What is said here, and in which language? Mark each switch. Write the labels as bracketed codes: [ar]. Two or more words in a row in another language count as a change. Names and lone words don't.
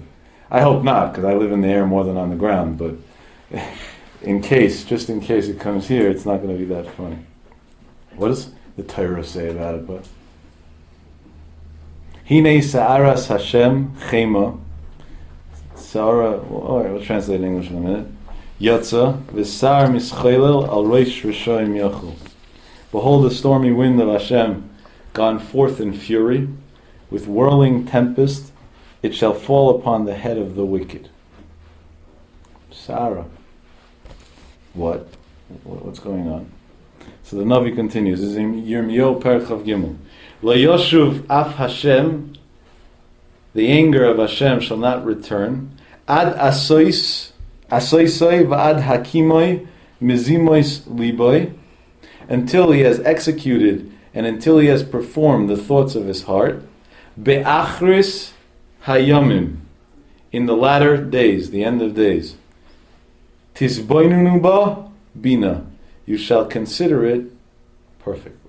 [en] I hope not, because I live in the air more than on the ground, but just in case it comes here, it's not going to be that funny. What does the Torah say about it? [he] But הנה סערת השם חמה. [en] Sa'ara, all right, we'll translate in English in a minute. [he] יצאה וסער מתחולל על ראש רשעים יחול. [en] Behold, the stormy wind of Hashem gone forth in fury, with whirling tempest, it shall fall upon the head of the wicked. Sarah. What's going on? So the Navi continues. This is in Yirmiyahu [he] פרק כ׳ ג. לא ישוב אף השם, [en] the anger of Hashem shall not return. [he] עד עשתו ועד הקימו מזמות לבו, [en] until he has executed and until he has performed the thoughts of his heart. [he] באחרית הימים, [en] in the latter days, the end of days. [he] תתבוננו בה בינה, [en] you shall consider it perfectly.